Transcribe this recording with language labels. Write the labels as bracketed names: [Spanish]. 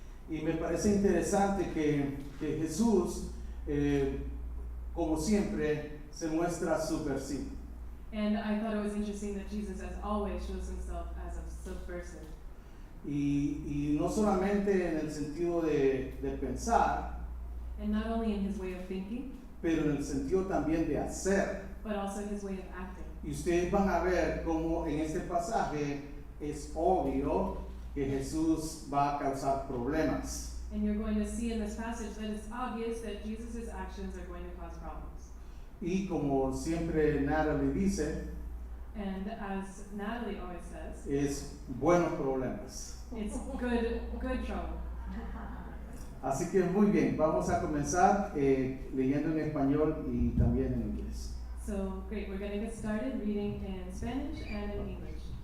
[Spanish] y me parece interesante que Jesús, como siempre, se muestra subversivo. [English] And I thought it was interesting that Jesus, as always, shows himself as a subversive. [Spanish] Y no solamente en el sentido de pensar, [English] And not only in his way of thinking, [Spanish] pero en el sentido también de hacer. [English] but also his way of acting. [Spanish] Y ustedes van a ver cómo en este pasaje es obvio que Jesús va a causar problemas. [English] And you're going to see in this passage that it's obvious that Jesus' actions are going to cause problems. [Spanish] Y como siempre Natalie dice, [English] And as Natalie always says, [Spanish] es buenos problemas. [English] it's good trouble. [Spanish] Así que muy bien, vamos a comenzar leyendo en español y también en inglés. [English] So great, we're going to get started reading in Spanish and in English.